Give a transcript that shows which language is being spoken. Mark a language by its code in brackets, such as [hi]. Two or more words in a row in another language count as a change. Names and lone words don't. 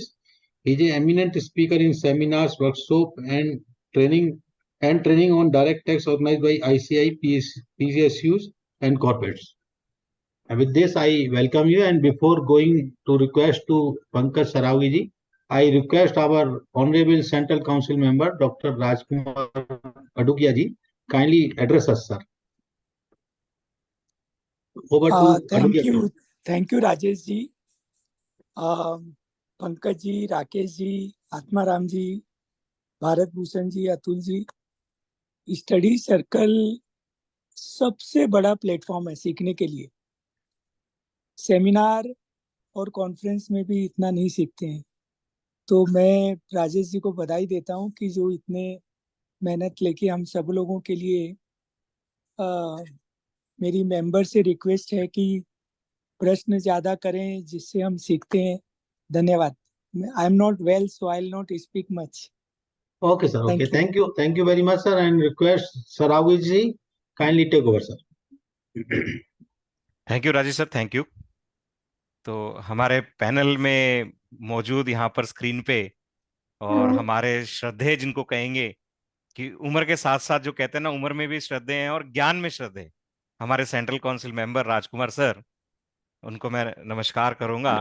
[en] He is an eminent speaker in seminars, workshops, and training on direct tax organized by ICI, PSUs, and corporates. And with this, I welcome you. And before going to request to Pankaj Saraogi ji, I request our Honorable Central Council member, Dr. Rajkumar Adukia ji, kindly address us, sir. Over to Thank you. Thank you, Rajesh ji, Pankaj ji, Rakesh ji, Atmaram ji, [hi] भारत भूषण जी, अतुल जी. [en] study circle [hi] सबसे बड़ा प्लेटफॉर्म है सीखने के लिए. सेमिनार और कॉन्फ्रेंस में भी इतना नहीं सीखते हैं. तो मैं राजेश जी को बधाई देता हूं कि जो इतने मेहनत लेके हम सब लोगों के लिए. मेरी मेंबर से रिक्वेस्ट है कि प्रश्न ज्यादा करें जिससे हम सीखते हैं. धन्यवाद. [en] I am not well so I will not speak much. Okay, sir. Okay, thank you very much, sir. And request Saraogi ji, kindly take over, sir. Thank you Rajesh sir, thank you. [hi] तो हमारे पैनल में मौजूद यहाँ पर स्क्रीन पे और हमारे श्रद्धेय जिनको कहेंगे कि उम्र के साथ साथ जो कहते हैं ना, उम्र में भी श्रद्धेय हैं और ज्ञान में श्रद्धेय, हमारे [en] central council member [hi] राजकुमार सर, उनको मैं नमस्कार करूंगा.